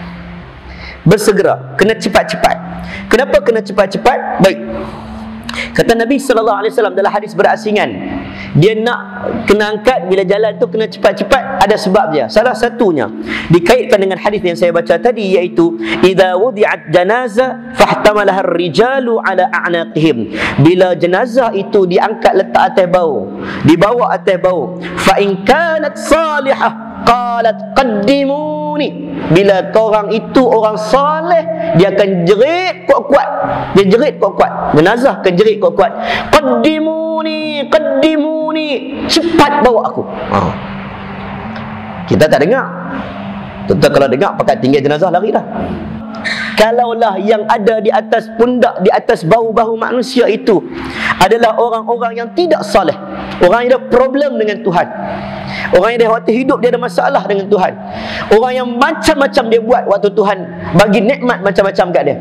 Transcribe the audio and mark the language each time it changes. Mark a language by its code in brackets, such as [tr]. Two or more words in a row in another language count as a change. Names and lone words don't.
[ms] Kena cepat-cepat. Kenapa kena cepat-cepat? Baik. Kata Nabi SAW dalam hadis berasingan, dia nak kena angkat bila jalan tu kena cepat-cepat, ada sebab dia. Salah satunya dikaitkan dengan hadis yang saya baca tadi, iaitu [ar] إذا وضعت الجنازة فاحتملها الرجال على أعناقهم. [ms] Bila jenazah itu diangkat letak atas bau, dibawa atas bau, [ar] فإن كانت صالحة قالت قدموني. [ms] Bila orang itu orang saleh, dia akan jerit kuat-kuat. Dia jerit kuat-kuat. Jenazah akan jerit kuat-kuat. Qaddimuni, cepat bawa aku. Kita tak dengar. Tentu kalau dengar pakat tinggal jenazah lari dah. Kalaulah yang ada di atas pundak, di atas bahu-bahu manusia itu adalah orang-orang yang tidak saleh, orang yang ada problem dengan Tuhan, orang yang waktu hidup dia ada masalah dengan Tuhan, orang yang macam-macam dia buat waktu Tuhan bagi nikmat macam-macam kat dia.